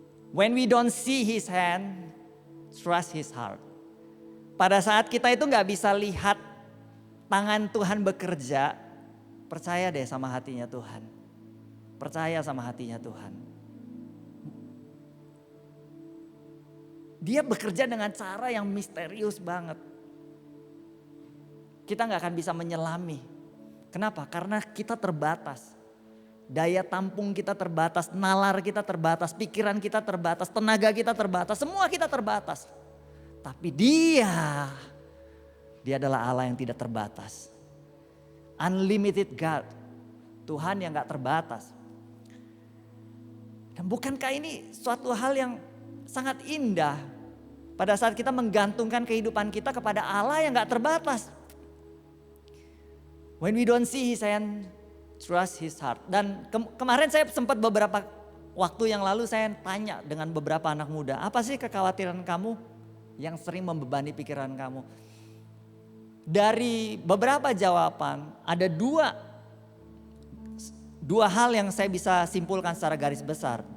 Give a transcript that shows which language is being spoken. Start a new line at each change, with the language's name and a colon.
English: When we don't see His hand, trust His heart.
Indonesian: Pada saat kita itu gak bisa lihat tangan Tuhan bekerja, Percaya deh sama hatinya Tuhan. Percaya sama hatinya Tuhan. Dia bekerja dengan cara yang misterius banget. Kita gak akan bisa menyelami. Kenapa? Karena kita terbatas. Daya tampung kita terbatas, nalar kita terbatas, pikiran kita terbatas, tenaga kita terbatas, semua kita terbatas. Tapi dia adalah Allah yang tidak terbatas.
English: Unlimited God,
Indonesian: Tuhan yang gak terbatas. Dan bukankah ini suatu hal yang sangat indah pada saat kita menggantungkan kehidupan kita kepada Allah yang gak terbatas.
English: When we don't see His hand, trust His heart.
Indonesian: Dan kemarin saya sempat beberapa waktu yang lalu saya tanya dengan beberapa anak muda, apa sih kekhawatiran kamu yang sering membebani pikiran kamu? Dari beberapa jawaban ada dua hal yang saya bisa simpulkan secara garis besar.